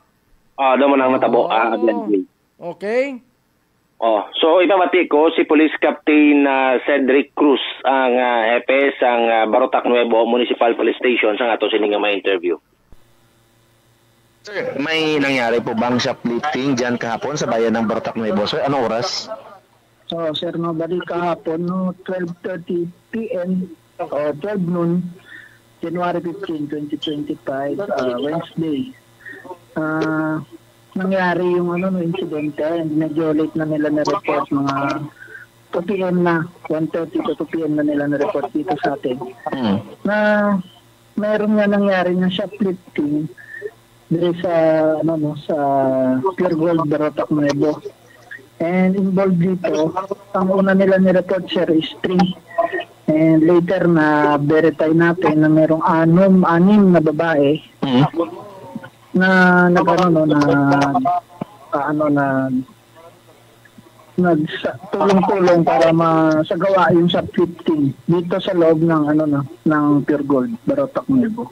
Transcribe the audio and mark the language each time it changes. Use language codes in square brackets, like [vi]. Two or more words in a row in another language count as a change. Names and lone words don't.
[hil] Amo na natabo Okay. So ipamati ko si Police Captain Cedric Cruz ang hepe sang Barotac Nuevo Municipal Police Station sa ato sining nga interview. [tl] Sir, may nangyari po bang shoplifting diyan kahapon sa bayan ng Barotac Nuevo? Sir, anong oras? Sir, bali kahapon, 12:30 p.m. o 12 noon, January 15, 2025, Wednesday. Nangyari yung insidente, medyo late na nila na-report, mga 2 p.m. na, 1:30 to 2 p.m. na nila na-report dito sa atin. Na mayroon nga nangyari na shoplifting dito sa, sa Pure Gold Barotac Nuevo. And involved dito, ang una nila ni-report sir is 3. And later na verify natin na merong 6 na babae na tulong-tulong para masagawa yung shoplifting dito sa loob ng ng Pure Gold Barotac Nuevo.